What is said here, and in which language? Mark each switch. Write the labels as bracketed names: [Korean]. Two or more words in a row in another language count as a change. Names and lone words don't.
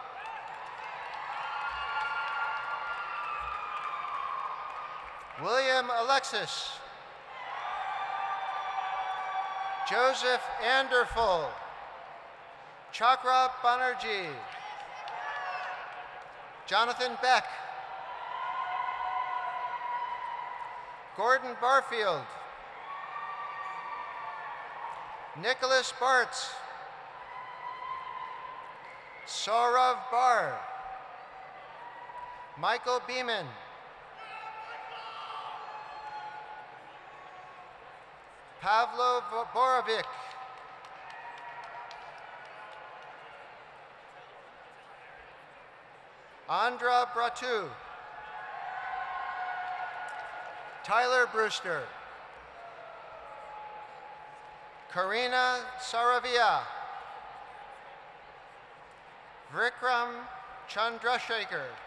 [English] William Alexis. Joseph Anderfull. Chakra Banerjee. Jonathan Beck. Gordon Barfield. Nicholas Bartz. Saurav Bar. Michael Beeman. Pavlo Borovic. Andra Bratu. Tyler Brewster. Karina Saravia. Vikram Chandrasekhar.